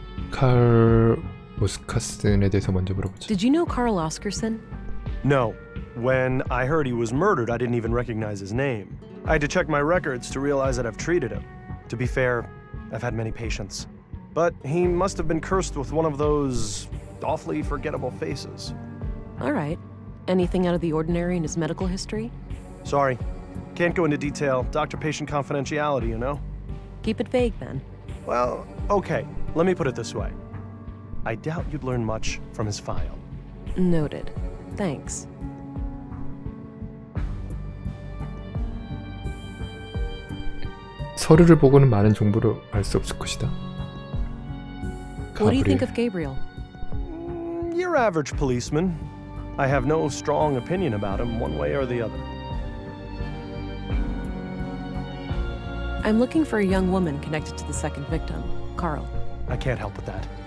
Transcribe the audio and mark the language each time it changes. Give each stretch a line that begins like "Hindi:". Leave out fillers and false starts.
Korean: 칼 오스카슨에 대해서 먼저 물어보자.
English: Did you know Carl Oscarson? No. When I heard he was murdered, I didn't even recognize his name. I had to check my records to realize that I've treated him. To be fair, I've had many patients. But he must have been cursed with one of those awfully forgettable faces. All right. Anything out of the ordinary in his medical history? Sorry. Can't go into detail. Doctor-patient confidentiality, you know? Keep it vague, then. Well, okay. Let me put it this way. I doubt you'd learn much from his file. Noted. Thanks.
Korean: 서류를 보고는 많은 정보를 알 수 없을 것이다.
English: What do you think of Gabriel? Your average policeman. I have no strong opinion about him one way or the other. I'm looking for a young woman connected to the second victim, Carl. I can't help with that.